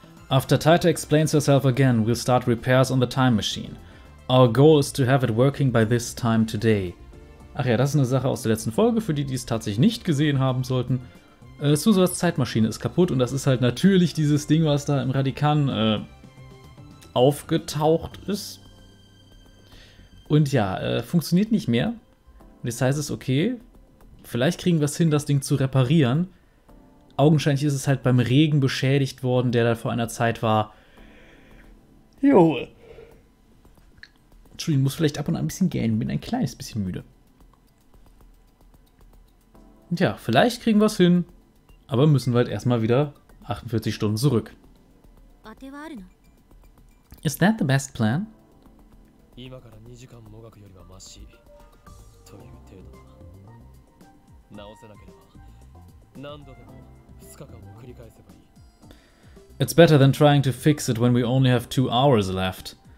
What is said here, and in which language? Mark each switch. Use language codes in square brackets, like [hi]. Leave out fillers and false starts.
[en] After Titor explains herself again, we'll start repairs on the time machine. Our goal is to have it working by this time today. [de] Ach ja, das ist eine Sache aus der letzten Folge, für die, die es tatsächlich nicht gesehen haben sollten. Suzuhas Zeitmaschine ist kaputt und das ist halt natürlich dieses Ding, was da im Radikan aufgetaucht ist. Und ja, funktioniert nicht mehr. Und jetzt heißt es, okay, vielleicht kriegen wir es hin, das Ding zu reparieren. Augenscheinlich ist es halt beim Regen beschädigt worden, der da vor einer Zeit war. Jo. Entschuldigung, muss vielleicht ab und an ein bisschen gähnen, bin ein kleines bisschen müde. Tja, vielleicht kriegen wir es hin, aber müssen wir halt erstmal wieder 48 Stunden zurück. [en] Is that the best plan? It's better than trying to fix it when we only have 2 hours left.